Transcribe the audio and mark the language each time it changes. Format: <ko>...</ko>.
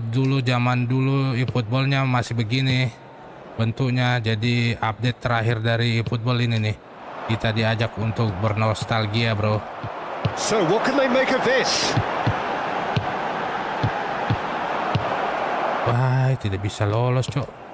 <id>Dulu zaman dulu eFootballnya masih begini bentuknya. Jadi update terakhir dari eFootball ini nih, kita diajak untuk bernostalgia, bro.</id> <en>So what can they make of this?</en> <id>Wah, tidak bisa lolos, cok.</id>